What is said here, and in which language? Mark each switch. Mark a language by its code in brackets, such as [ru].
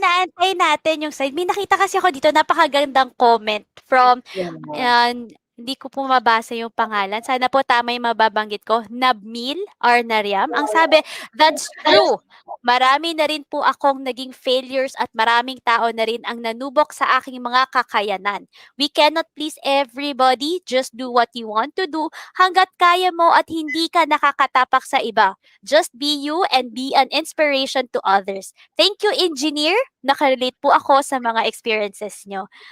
[tl] inaantay natin yung slide, may nakita kasi ako dito, napakagandang comment from, hindi ko po mabasa yung pangalan. Sana po tama yung mababanggit ko. Nabmil or Nariam. Ang sabi, [en] that's true. [tl] Marami na rin po akong naging failures at maraming tao na rin ang nanubok sa aking mga kakayanan. [en] We cannot please everybody. Just do what you want to do [tl] hanggat kaya mo at hindi ka nakakatapak sa iba. [en] Just be you and be an inspiration to others. Thank you, Engineer. [tl] Nakarelate po ako sa mga experiences nyo.